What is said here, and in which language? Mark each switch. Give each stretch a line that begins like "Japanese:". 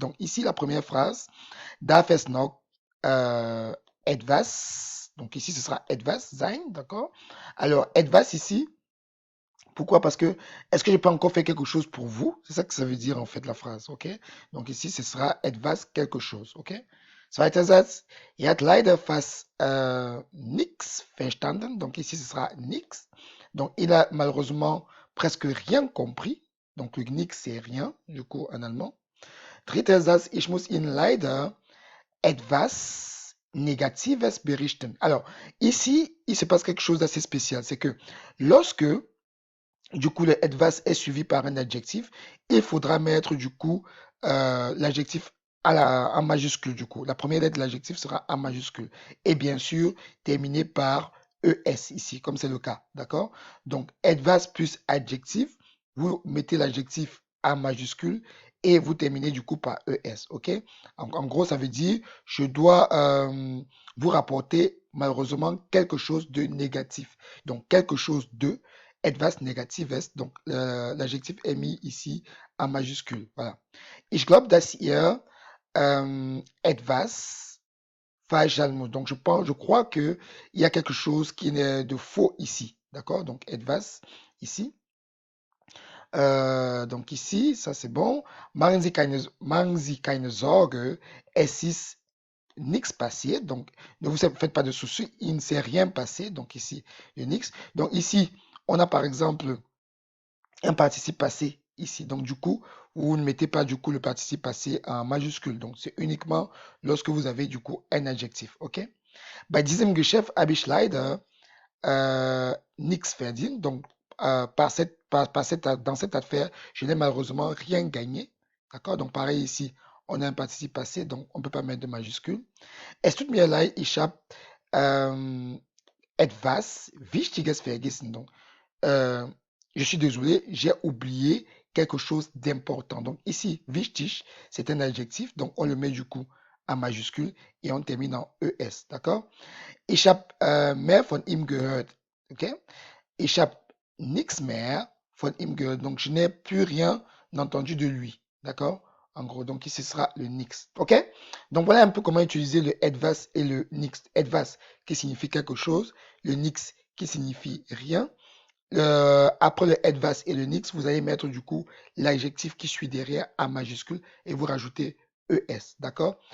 French: Donc, ici, la première phrase,
German: Darf es noch etwas?
French: Donc, ici, ce sera
German: etwas sein,
French: d'accord? Alors, etwas ici, pourquoi? Parce que, est-ce que je peux encore faire quelque chose pour vous? C'est ça que ça veut dire, en fait, la phrase, ok? Donc, ici, ce sera etwas quelque chose, ok?
German: Zweiter Satz, er hat leider fast nix verstanden.
French: Donc ici, ce sera nix. Donc il a malheureusement presque rien compris. Donc le nix, c'est rien, du coup, en allemand.
German: Dritter Satz, ich muss Ihnen leider etwas Negatives berichten.
French: Alors, ici, il se passe quelque chose d'assez spécial. C'est que lorsque, du coup, le etwas est suivi par un adjectif, il faudra mettre, du coup, l'adjectif en majuscule, du coup. La première lettre de l'adjectif sera en majuscule. Et bien sûr, terminé par ES ici, comme c'est le cas. D'accord? Donc, etwas plus adjectif, vous mettez l'adjectif en majuscule et vous terminez du coup par ES. OK? En gros, ça veut dire, je dois vous rapporter malheureusement quelque chose de négatif. Donc, quelque chose de
German: etwas Negatives.
French: Donc, l'adjectif est mis ici en majuscule. Voilà.
German: Ich glaube, dass ihr etwas falsch sein muss.
French: Donc, je crois que il y a quelque chose qui est de faux ici. D'accord? Donc, etwas ici. Donc, ici, ça c'est bon.
German: Machen Sie keine Sorge, es ist nichts passiert.
French: Donc, ne vous faites pas de soucis, il ne s'est rien passé. Donc, ici, le nix. Donc, ici, on a par exemple un participe passé ici. Donc, du coup, vous ne mettez pas du coup le participe passé en majuscule. Donc, c'est uniquement lorsque vous avez du coup un adjectif. OK?
German: Bei diesem Geschäft habe ich leider nichts verdient.
French: Donc, dans cette affaire, je n'ai malheureusement rien gagné. D'accord? Donc, pareil ici, on a un participe passé, donc on ne peut pas mettre de majuscule.
German: Es tut mir leid, ich habe etwas Wichtiges vergessen.
French: Donc, euh, je suis désolé, j'ai oublié quelque chose d'important. Donc ici, wichtig, c'est un adjectif, donc on le met du coup en majuscule et on termine en ES, d'accord?
German: Ich habe mehr von ihm gehört, ok? Ich habe nichts mehr von ihm gehört,
French: donc je n'ai plus rien entendu de lui, d'accord? En gros, donc ici ce sera le nix, ok? Donc voilà un peu comment utiliser le etwas et le nix. Etwas qui signifie quelque chose, le nix qui signifie rien. Après le advance et le nix, vous allez mettre du coup l'adjectif qui suit derrière en majuscule et vous rajoutez ES. D'accord?